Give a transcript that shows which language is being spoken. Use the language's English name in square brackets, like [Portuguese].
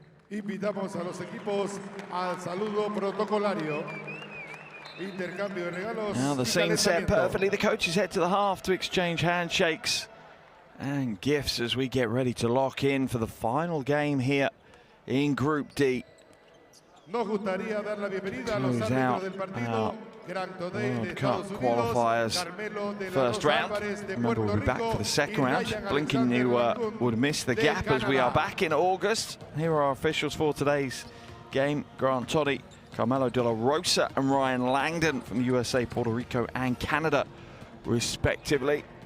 [Spanish] Invitamos a los equipos al saludo protocolario. Intercambio de regalos. [English] Now the scene set perfectly. The coaches head to the half to exchange handshakes and gifts as we get ready to lock in for the final game here in Group D. [Spanish] Nos gustaría dar la bienvenida a los árbitros del partido. [English] World Cup qualifiers first round. Remember, we'll be back for the second round. Blinking you would miss the gap as we are back in August. Here are our officials for today's game. Grant Toddy, Carmelo De La Rosa and Ryan Langdon from USA, Puerto Rico and Canada, respectively.